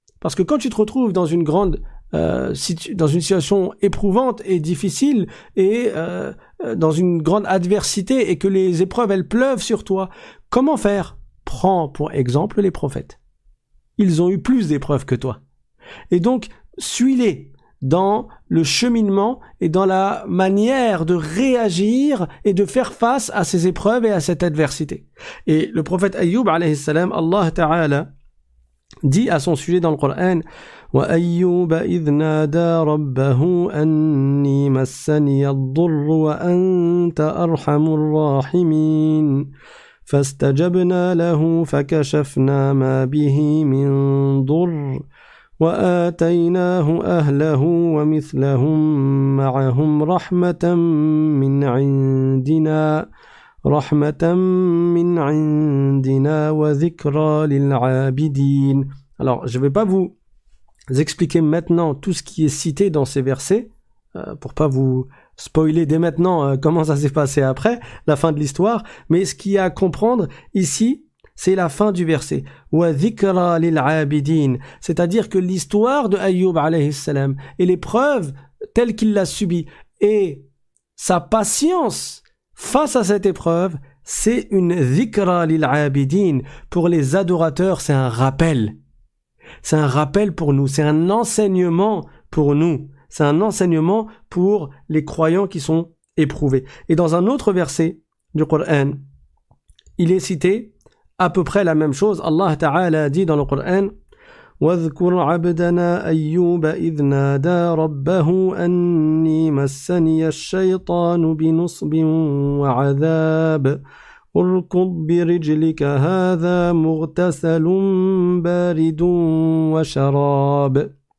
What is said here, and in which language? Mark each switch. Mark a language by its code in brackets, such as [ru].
[fr] Parce que quand tu te retrouves dans une grande dans une situation éprouvante et difficile et dans une grande adversité et que les épreuves elles pleuvent sur toi, comment faire? Prends pour exemple les prophètes. Ils ont eu plus d'épreuves que toi. Et donc, suis-les dans le cheminement et dans la manière de réagir et de faire face à ces épreuves et à cette adversité. Et le prophète Ayyub alayhi salam, Allah Ta'ala, dit à son sujet dans le Coran, [ar] وَأَيُّوبَ إِذْ نَادَى رَبَّهُ أَنِّي مَسَّنِيَ الضُّرُّ وَأَنْتَ أَرْحَمُ الرَّاحِمِينَ فَاسْتَجَبْنَا لَهُ فَكَشَفْنَا مَا بِهِ مِنْ ضُرٍّ وَآتَيْنَاهُ أَهْلَهُ وَمِثْلَهُمْ مَعَهُمْ رَحْمَةً مِنْ عِنْدِنَا وَذِكْرَى لِلْعَابِدِينَ. [fr] Alors, je ne vais pas vous expliquer maintenant tout ce qui est cité dans ces versets, pour ne pas vous spoiler dès maintenant comment ça s'est passé après, la fin de l'histoire, mais ce qu'il y a à comprendre ici, c'est la fin du verset. [ar] وَذِكْرَى لِلْعَابِدِينَ. [fr] C'est-à-dire que l'histoire de Ayyub alayhi salam et l'épreuve telle qu'il l'a subie et sa patience face à cette épreuve, c'est une [ar] ذِكْرَى لِلْعَابِدِينَ. [fr] Pour les adorateurs, c'est un rappel. C'est un rappel pour nous. C'est un enseignement pour nous. C'est un enseignement pour les croyants qui sont éprouvés. Et dans un autre verset du Coran, il est cité à peu près la même chose. Allah Ta'ala a dit dans le Coran, [ar] وَذْكُرْ عَبْدَنَا أَيُّوبَ إِذْ نَادَى رَبَّهُ أَنِّي مَسَّنِيَ الشَّيْطَانُ بِنُصْبٍ وَعَذَابٍ ارْكُضْ بِرِجْلِكَ هَذَا مُغْتَسَلٌ بَارِدٌ وَشَرَابٌ